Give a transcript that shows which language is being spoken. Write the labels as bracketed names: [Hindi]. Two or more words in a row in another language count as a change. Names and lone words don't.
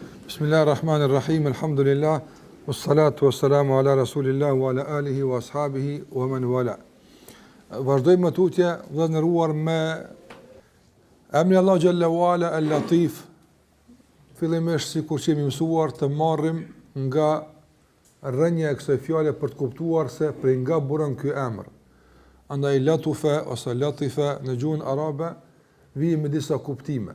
[Arabic] بسم الله الرحمن الرحيم، الحمد لله، والصلاة والسلام على رسول الله وعلى آله وأصحابه ومن والى. [Albanian] Vazhdojmë më tutje, vëllezëruar, me emrin Allah [Arabic] جل وعلا اللطيف. [Albanian] Fillimisht, sikur që jemi mësuar, të marrim nga rrënja e kësaj fjale për të kuptuar se prej nga burën ky emër. Andaj latufa ose latifa në gjuhën arabe vijnë me disa kuptime.